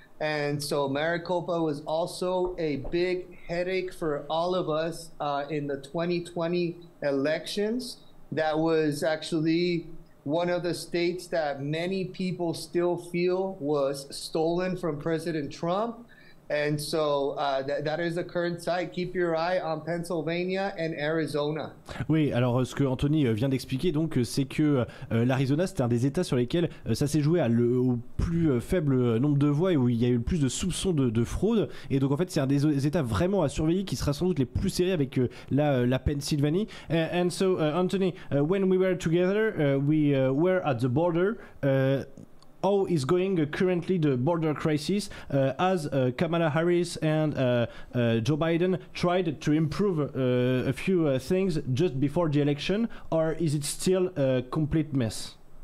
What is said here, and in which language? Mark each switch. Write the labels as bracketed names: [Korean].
[English] And so Maricopa was also a big headache for all of us in the 2020 elections. That was actually one of the states that many people still feel was stolen from President Trump. And so that is the current site. Keep your eye on Pennsylvania and Arizona. [French] Oui, alors ce que Anthony vient d'expliquer, donc, c'est que l'Arizona, c'était un des États sur lesquels ça s'est joué au plus faible nombre de voix et où il y a eu le plus de soupçons de fraude. Et donc en fait, c'est un des États vraiment à surveiller, qui sera sans doute les plus serrés avec la Pennsylvanie. [English] And so Anthony, when we were together, we were at the border. how is going currently the border crisis as Kamala Harris and Joe Biden tried to improve a few things just before the election, or is it still a complete mess?